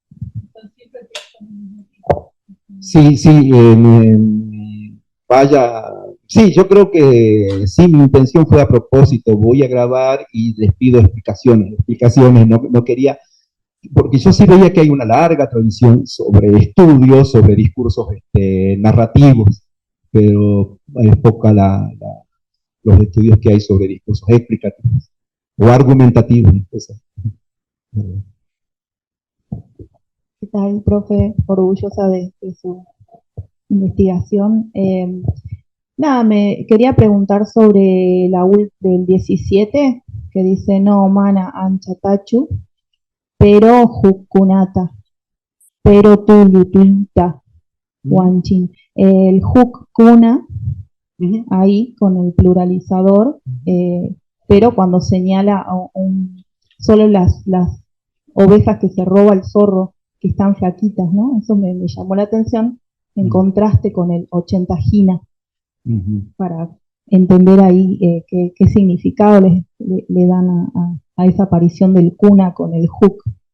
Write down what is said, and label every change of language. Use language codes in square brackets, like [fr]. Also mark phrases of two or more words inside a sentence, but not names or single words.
[es] Sí, sí, vaya, sí, yo creo que sí, mi intención fue a propósito, voy a grabar y les pido explicaciones, no quería, porque yo sí veía que hay una larga tradición sobre estudios, sobre discursos narrativos, pero es poca los estudios que hay sobre discursos explicativos o argumentativos. ¿Qué tal, profe? Orgullosa de su investigación. Nada, me quería preguntar sobre la del 17, que dice no [qu] mana anchatachu, [es] pero jukunata, pero [qu] tulutuita, guanchin. [es] El jukuna, ahí con el pluralizador, pero cuando señala solo las ovejas que se roba el zorro, que están flaquitas, ¿no? Eso me llamó la atención, en contraste con el 80 jina, para entender ahí qué significado le dan a esa aparición del cuna con el hook.